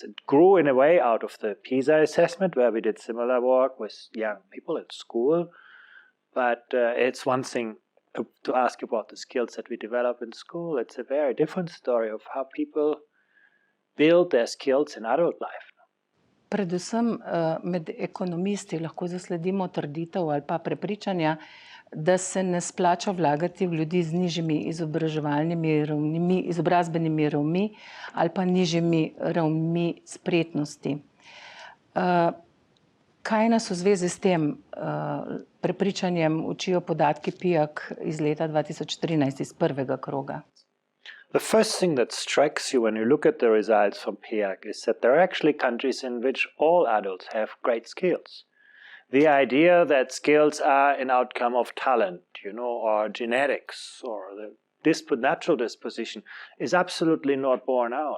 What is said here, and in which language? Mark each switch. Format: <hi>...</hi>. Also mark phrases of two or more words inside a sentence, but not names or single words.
<en>It grew in a way out of the PISA assessment, where we did similar work with young people at school. But it's one thing to ask about the skills that we develop in school. It's a very different story of how people build their skills in adult life.</en> <sl>Predvsem med ekonomisti lahko zasledimo trditev ali pa prepričanja, da se ne splača vlagati v ljudi z nižjimi izobrazbenimi ravni ali pa nižjimi ravnmi spretnosti. Kaj nas v zvezi s tem prepričanjem učijo podatki PIAAC iz leta 2013, iz prvega kroga?</sl> <en>The first thing that strikes you when you look at the results from PIAAC is that there are actually countries in which all adults have great skills. The idea that skills are an outcome of talent, or genetics, or the natural disposition is absolutely not borne out.</en>